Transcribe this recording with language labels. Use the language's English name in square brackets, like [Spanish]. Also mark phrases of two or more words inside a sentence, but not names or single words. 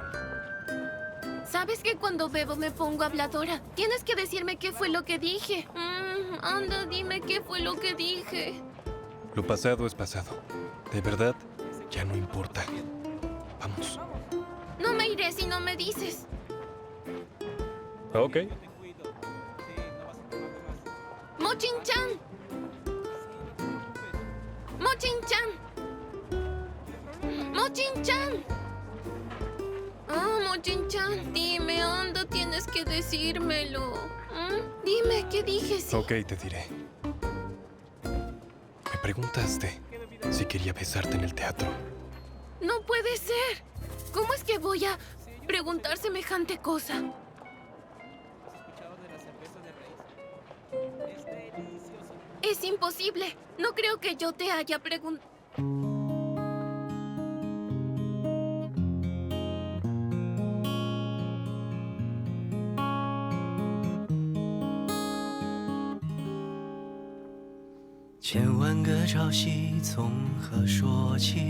[Spanish] ¿Sabes que cuando bebo me pongo habladora? Tienes que decirme qué fue lo que dije. Anda, dime qué fue lo que dije. Lo pasado es pasado. De verdad, ya no importa. Vamos. No me iré si no me dices. Ok. Mochin-chan. Mochin-chan. Mochin-chan. Mochin-chan, dime, anda, tienes que decírmelo. Dime, ¿qué dije? Sí. Ok, te diré. Me preguntaste si quería besarte en el teatro. No puede ser. ¿Cómo es que voy a preguntar semejante cosa? Es imposible. No creo que yo te haya preguntado. [Chinese] 千万个朝夕从何说起？